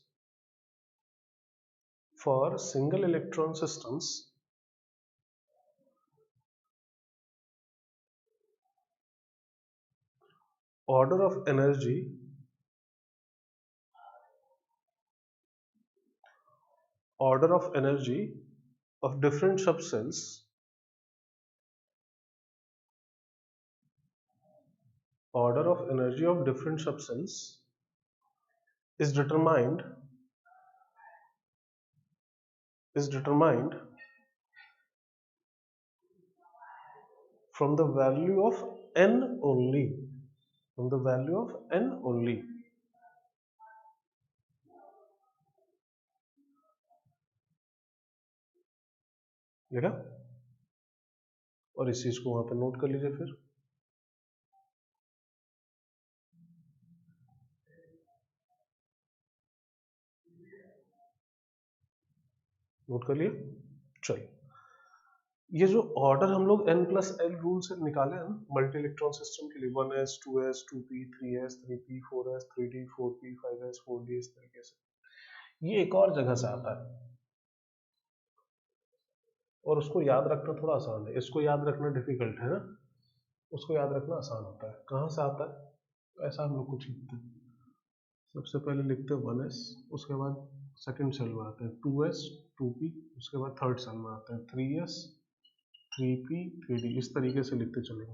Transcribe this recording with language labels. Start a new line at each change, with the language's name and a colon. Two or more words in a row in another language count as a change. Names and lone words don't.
English: for single electron systems order of energy of different subcells is determined from the value of n only, from the value of n only।
Hindi: लिखा? और इस चीज को वहां पर नोट कर लीजिए फिर। नोट कर लिया? चलिए ये जो ऑर्डर हम लोग n+l रूल से निकाले हैं
English: multi electron system
Hindi: के लिए, 1s 2s 2p 3s 3p 4s 3d 4p 5s 4d, इस तरीके से ये एक और जगह से आता है और उसको याद रखना थोड़ा आसान है, इसको याद रखना डिफिकल्ट है ना, उसको याद रखना आसान होता है। कहाँ से आता है? ऐसा हम लोग कुछ लिखते हैं, सबसे पहले लिखते हैं 1s, उसके बाद
English: second cell
Hindi: में आते हैं 2s 2p, उसके बाद
English: third cell
Hindi: में आते हैं 3s 3p 3d, इस तरीके से लिखते चलेंगे।